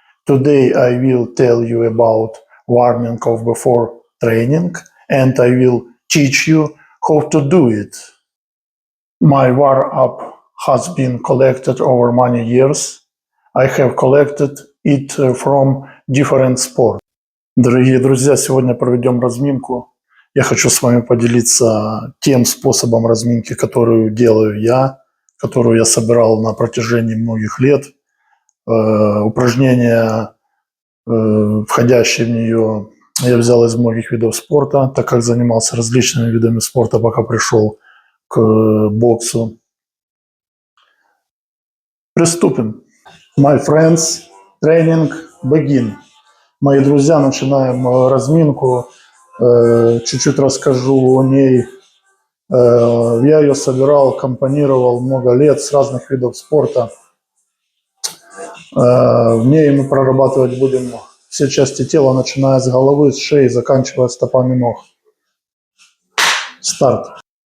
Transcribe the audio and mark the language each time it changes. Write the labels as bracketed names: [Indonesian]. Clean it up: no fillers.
[English] Today I will tell you about warming up before training, and I will teach you how to do it. My warm-up has been collected over many years. I have collected it from different sports. [Russian] Дорогие друзья, сегодня проведем разминку. Я хочу с вами поделиться тем способом разминки, которую делаю я, которую я собирал на протяжении многих лет. Упражнения, входящие в нее, я взял из многих видов спорта, так как занимался различными видами спорта, пока пришел к боксу. Приступим. [English] My friends, training begin. [Russian] Мои друзья, начинаем разминку. Чуть-чуть расскажу о ней. Я ее собирал, компонировал много лет с разных видов спорта. В ней мы прорабатывать будем все части тела, начиная с головы, с шеи, заканчивая стопами ног. Старт.